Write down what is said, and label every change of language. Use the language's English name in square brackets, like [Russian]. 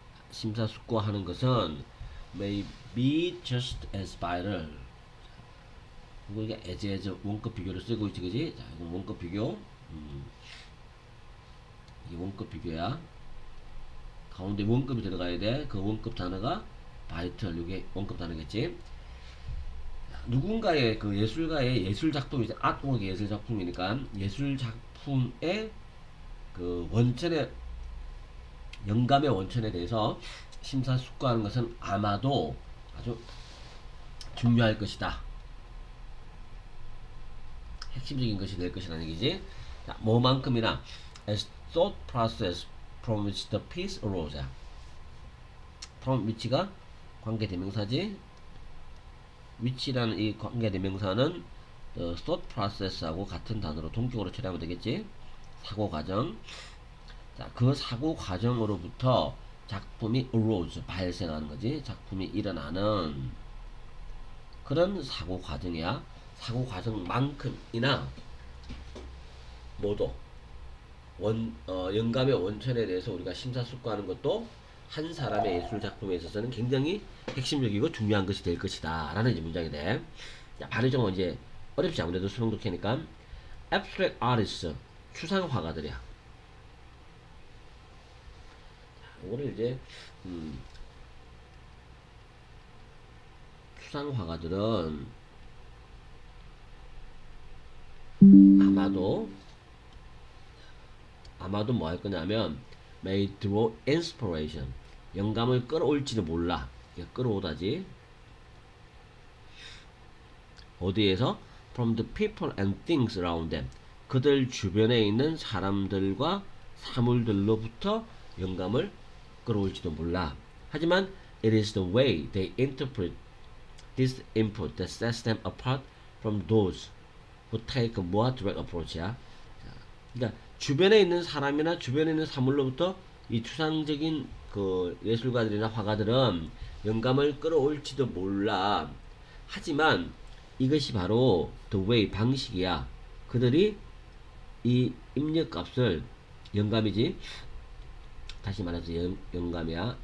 [Korean] 심사숙고하는 것은 [English] may be just as vital. [Korean] 그리고 이게 as 원급 비교를 쓰고 있지, 그지? 자, 이건 원급 비교. 이게 원급 비교야. 가운데 원급이 들어가야 돼. 그 원급 단어가 vital. 이게 원급 단어겠지? 누군가의 그 예술가의 예술 작품이지, 아트웍 예술 작품이니까 예술 작품의 그 원천의 영감의 원천에 대해서 심사숙고하는 것은 아마도 아주 중요할 것이다. 핵심적인 것이 될 것이라는 얘기지. 자, 뭐만큼이나 [English] as thought process from which the piece arose. [Korean] from which가 관계대명사지. which라는 이 관계대명사는 thought process하고 같은 단어로 동격으로 처리하면 되겠지. 사고 과정. 자, 그 사고 과정으로부터 작품이 arose, 발생하는 거지. 작품이 일어나는 그런 사고 과정이야. 사고 과정만큼이나 모두 영감의 원천에 대해서 우리가 심사숙고하는 것도 한 사람의 예술 작품에 있어서는 굉장히 핵심적이고 중요한 것이 될 것이다 라는 이제 문장이 돼. 발음 좀 이제 어렵지, 아무래도 수능 독해니까. abstract artists, 추상화가들이야. 이거를 이제 추상화가들은 아마도 뭐 할 거냐면 [English] may draw inspiration, [Korean] 영감을 끌어올지도 몰라. 끌어오다지. 어디에서? [English] from the people and things around them, [Korean] 그들 주변에 있는 사람들과 사물들로부터 영감을 끌어올지도 몰라. [English] 하지만 it is the way they interpret this input that sets them apart from those who take a more direct approach야. [Korean] 그러니까 주변에 있는 사람이나 주변에 있는 사물로부터 이 추상적인 그 예술가들이나 화가들은 영감을 끌어올지도 몰라. 하지만 이것이 바로 the way, 방식이야. 그들이 이 입력값을, 영감이지, 다시 말해서 영감이야.